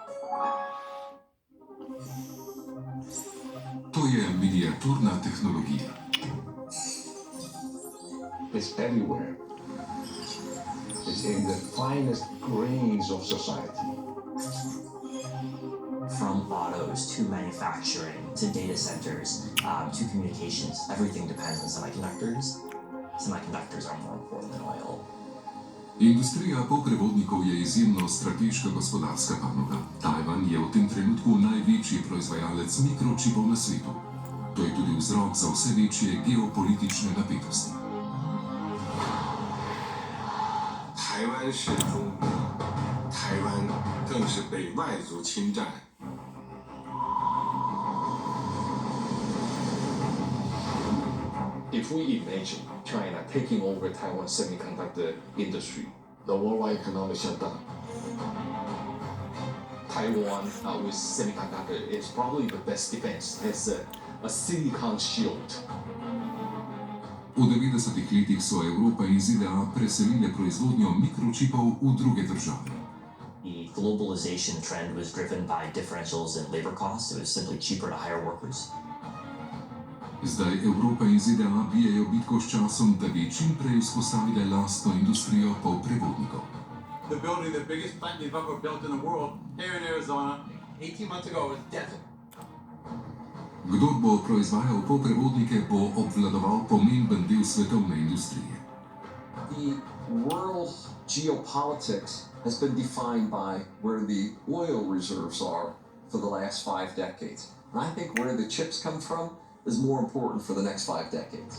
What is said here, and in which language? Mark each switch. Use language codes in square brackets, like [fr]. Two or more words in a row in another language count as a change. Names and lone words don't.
[sl] To je miniaturna tehnologija. [en] It's everywhere. It's in the finest grains of society. From autos to manufacturing to data centers to communications, everything depends on semiconductors. Semiconductors are more important than oil. [sl] Industrija polprevodnikov je izjemno strateška gospodarska panoga. Tajvan je v tem trenutku največji proizvajalec mikročipov na svetu. To je tudi vzrok za vse večje geopolitične napetosti. [zh] 台湾是中国，台湾更是被外族侵占。 [en] If we imagine China taking over Taiwan's semiconductor industry, the worldwide economic shutdown, Taiwan with semiconductor is probably the best defense. It's a silicon shield. [sl] V 90-ih letih so Evropa in ZDA preselile proizvodnjo mikročipov v druge države. [en] The globalization trend was driven by differentials in labor costs. It was simply cheaper to hire workers. [sl] Zdaj Evropa in ZDA bijejo bitko s časom, da bi čim prej vzpostavile lastno industrijo polprevodnikov. [en] They're building the biggest plant they've ever built in the world here in Arizona. 18 months ago, it was desert. [sl] Kdor bo proizvajal polprevodnike, bo obvladoval pomemben del svetovne industrije. [en] The world's geopolitics has been defined by where the oil reserves are for the last 5 decades. And I think where the chips come from is more important for the next 5 decades.